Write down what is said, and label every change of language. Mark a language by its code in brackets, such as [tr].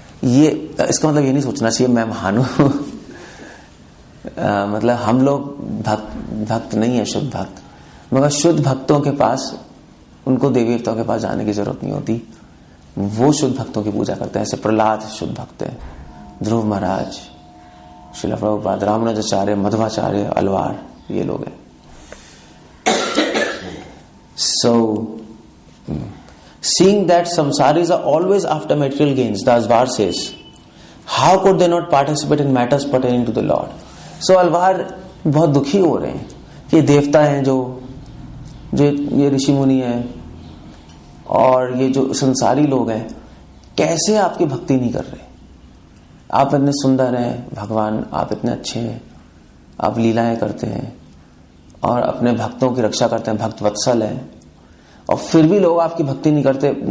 [hi] ये इसका मतलब ये नहीं सोचना चाहिए मैं महान हूं मतलब हम लोग भक्त नहीं है, शुद्ध भक्त। मगर शुद्ध भक्तों के पास, उनको देवी देवताओं के पास जाने की जरूरत नहीं होती, वो शुद्ध भक्तों की पूजा करते हैं। ऐसे प्रहलाद शुद्ध भक्त है, ध्रुव महाराज, श्रील प्रभुपाद, रामानुजाचार्य, मध्वाचार्य, अलवार, ये लोग हैं। [en] So, seeing that samsaris are always after material gains, Dasbar says, how could they not participate in matters pertaining to the Lord? [hi] So Alvar बहुत दुखी हो रहे हैं कि देवता हैं जो ये ऋषि मुनि हैं और ये जो संसारी लोग हैं, कैसे आपकी भक्ति नहीं कर रहे? आप इतने सुंदर हैं भगवान, आप इतने अच्छे हैं, आप लीलाएं करते हैं और अपने भक्तों की रक्षा करते हैं, भक्त वत्सल हैं, और फिर भी लोग आपकी भक्ति नहीं करते।